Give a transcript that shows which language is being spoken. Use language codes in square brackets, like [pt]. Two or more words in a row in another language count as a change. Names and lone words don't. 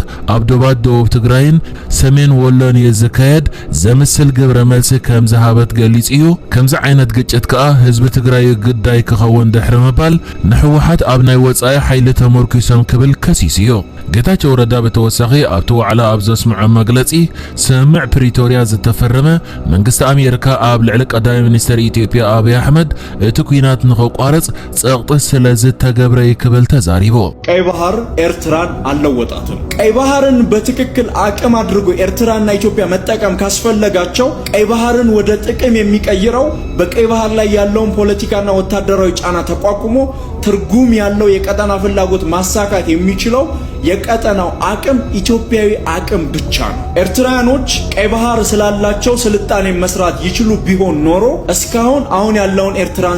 [ti] ኣብ ዶባት ደቡብ ትግራይን ሰሜን ወሎን ዝካየድ ዘምስል ግብረ መልሲ ከም ዝሃበት ገሊጽ እዩ ከምዚ ዓይነት ግጭት ከዓ ህዝቢ ትግራይ ግዳይ ክኸውን ድሕሪ ምባል ንሕወሓት ኣብ ናይ ወጻኢ ሓይሊ ተመርኪሶም ክብል ከሲስ እዩ ጌታቸው ረዳ ብተወሳኺ ኣብቲ ዋዕላ ኣብ ዘስምዖ መግለጺ ስምምዕ ፕሪቶሪያ ዝተፈረመ መንግስቲ ኣሜሪካ ኣብ ልዕሊ ቀዳማይ ሚኒስትር ኢትዮጵያ አብይ አሕመድ እቲ ኩናት ንኸቋረጽ ጸቕጢ ስለ ዝተገብረ ክብል ተዛሪቡ [am] ቀይ ባህር ኤርትራን አልለወጣትም ቀይ ባህርን በትክክል አቅም አድርጎ ኤርትራና ኢትዮጵያ መጠቀም ካስፈለጋቸው ቀይ ባህርን ወደ ጥቅም የሚቀይረው በቀይ ባህር ላይ ያለውን ፖለቲካና ወታደራዊ ጫና ተቋቁሞ ትርጉም ያለው የቀጠና ፍላጎት ማሳካት የሚችለው የቀጠናው አቅም ኢትዮጵያዊ አቅም ብቻ ነው ኤርትራኖች ቀይ ባህር ስላላቸው ስልጣኔ መስራት ይችሉ ቢሆን ኖሮ እስካሁን አሁን ያለውን ኤርትራን